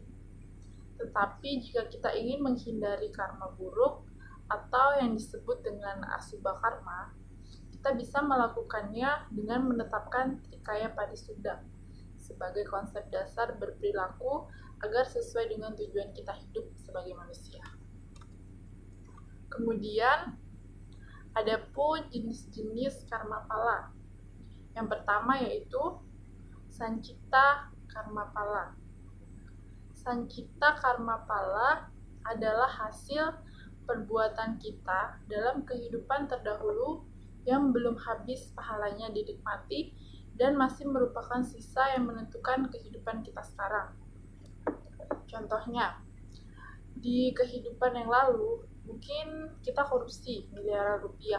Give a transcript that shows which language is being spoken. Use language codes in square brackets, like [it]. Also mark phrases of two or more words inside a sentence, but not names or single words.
[id] Tetapi jika kita ingin menghindari karma buruk atau yang disebut dengan asubha karma, kita bisa melakukannya dengan menetapkan Trikaya Parisuddha sebagai konsep dasar berperilaku agar sesuai dengan tujuan kita hidup sebagai manusia. Kemudian, ada pun jenis-jenis karma pala. Yang pertama yaitu Sancita karma pala. Sancita karma pala adalah hasil perbuatan kita dalam kehidupan terdahulu yang belum habis pahalanya dinikmati dan masih merupakan sisa yang menentukan kehidupan kita sekarang. Contohnya, di kehidupan yang lalu, mungkin kita korupsi miliaran rupiah.